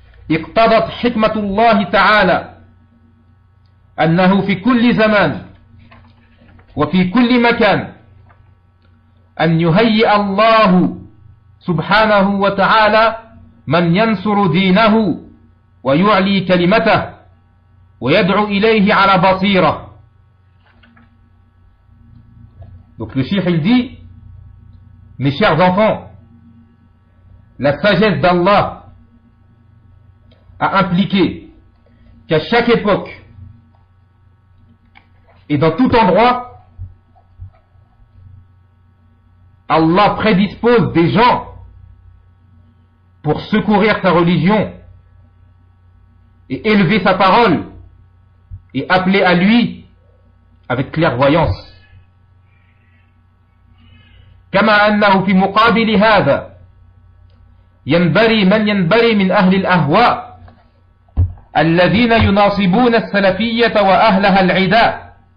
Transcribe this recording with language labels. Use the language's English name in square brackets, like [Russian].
[Arabic] اقتضت حكمة الله تعالى أنه في كل زمان وفي كل مكان أن يهيئ الله سبحانه وتعالى من ينصر دينه ويعلي كلمته ويدعو إليه على بصيرة. [French] Donc le Cheikh il dit, mes chers enfants, la sagesse d'Allah a impliqué qu'à chaque époque et dans tout endroit, Allah prédispose des gens pour secourir sa religion et élever sa parole et appeler à lui avec clairvoyance. [Arabic] كما أنه في مقابل هذا ينبري من ينبري من أهل الأهواء الذين يناصبون السلفية وأهلها العداء.